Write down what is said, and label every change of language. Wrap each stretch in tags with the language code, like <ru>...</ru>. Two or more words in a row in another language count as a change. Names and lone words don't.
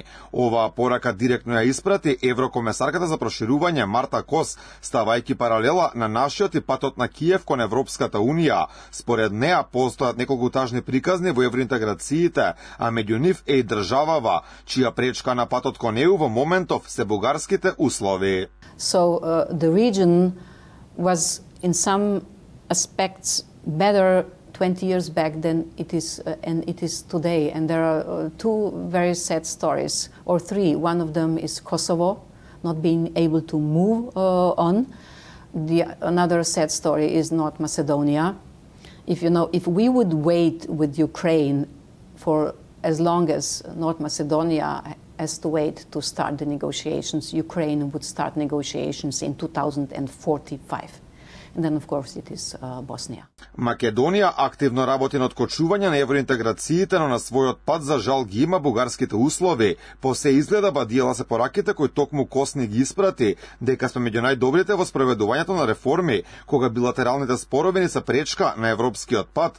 <mk>Оваа порака директно ја испрати еврокомесарката за проширување Марта Кос, ставајќи паралела на нашиот и патот на Киев кон Европската унија. Според неа постојат неколку тажни приказни во евроинтеграциите, а меѓу нив е и државава, чија пречка на патот кон ЕУ во моментов се бугарските услови.</mk> <en>So the region was in some aspects better 20 years back than it is and it is today, and there are two very sad stories, or three. One of them is Kosovo not being able to move on. Another sad story is North Macedonia. If we would wait with Ukraine for as long as North Macedonia has to wait to start the negotiations, Ukraine would start negotiations in 2045. And then, of course, it is Bosnia.</en> <mk>Македонија активно работи на откочување на евроинтеграциите, но на својот пат за жал ги има бугарските услови. По се изгледа бадиела се пораките кои токму Косни ги испрати, дека сме меѓу најдобрите во спроведувањето на реформи, кога билатералните спорови не се пречка на европскиот пат.</mk>